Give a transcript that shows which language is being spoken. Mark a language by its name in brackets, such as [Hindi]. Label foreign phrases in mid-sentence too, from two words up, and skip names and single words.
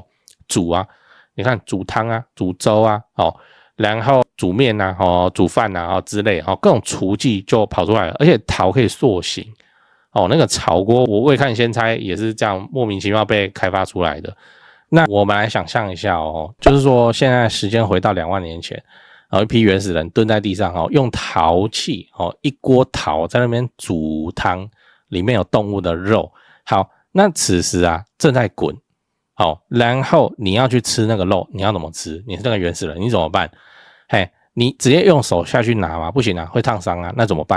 [Chinese] 煮啊，你看煮湯啊，煮粥啊，然後煮麵啊，煮飯啊，之類，各種廚技就跑出來了。而且陶可以塑形，那個炒鍋，我未看先猜也是這樣莫名其妙被開發出來的。那我們來想象一下哦，就是說現在時間回到2萬年前。然後一批原始人蹲在地上用陶器一鍋陶在那邊煮湯，裡面有動物的肉。好，那此時啊正在滾，然後你要去吃那個肉，你要怎麼吃？你是那個原始人，你怎麼辦？你直接用手下去拿嗎？不行啊，會燙傷啊，那怎麼辦？